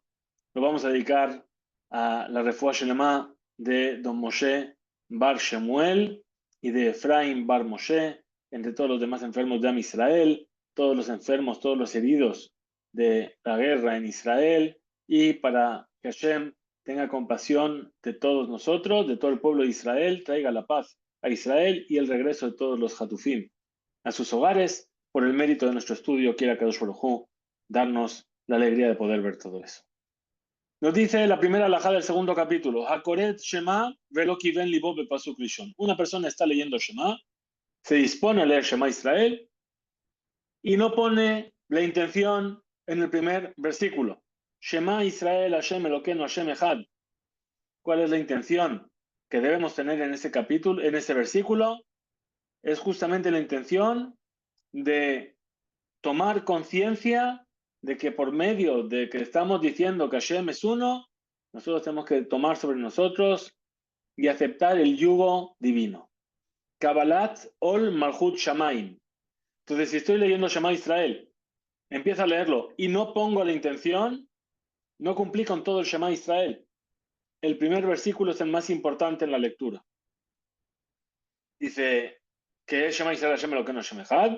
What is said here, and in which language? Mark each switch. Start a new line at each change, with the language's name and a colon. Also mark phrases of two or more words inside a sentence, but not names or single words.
Spanish: Lo vamos a dedicar a la
Hebrew: רפואה שלמה
Spanish: de Don Moshe Bar Shemuel y de Efraim Bar Moshe, entre todos los demás enfermos de
Hebrew: עם ישראל,
Spanish: todos los enfermos, todos los heridos de la guerra en Israel, y para que Hashem tenga compasión de todos nosotros, de todo el pueblo de Israel, traiga la paz a Israel y el regreso de todos los Hatufim a sus hogares. Por el mérito de nuestro estudio, quiera
Hebrew: קדוש ברוך הוא
Spanish: darnos la alegría de poder ver todo eso. Nos dice la primera alajá del segundo capítulo,
Hebrew: הקורא שמע ולא כיוון ליבו בפסוק ראשון.
Spanish: Una persona está leyendo Shema, se dispone a leer
Hebrew: שמע ישראל
Spanish: y no pone la intención en el primer versículo.
Hebrew: שמע ישראל השם אלוקינו השם אחד.
Spanish: ¿Cuál es la intención que debemos tener en ese capítulo, en ese versículo? Es justamente la intención de tomar conciencia de que por medio de que estamos diciendo que Hashem es uno, nosotros tenemos que tomar sobre nosotros y aceptar el yugo divino.
Hebrew: קבלת עול מלכות שמים.
Spanish: Entonces, si estoy leyendo
Hebrew: שמע ישראל,
Spanish: empiezo a leerlo y no pongo la intención, no cumplí con todo el
Hebrew: שמע ישראל.
Spanish: El primer versículo es el más importante en la lectura. Dice que
Hebrew: שמע ישראל השם אלוקינו השם אחד.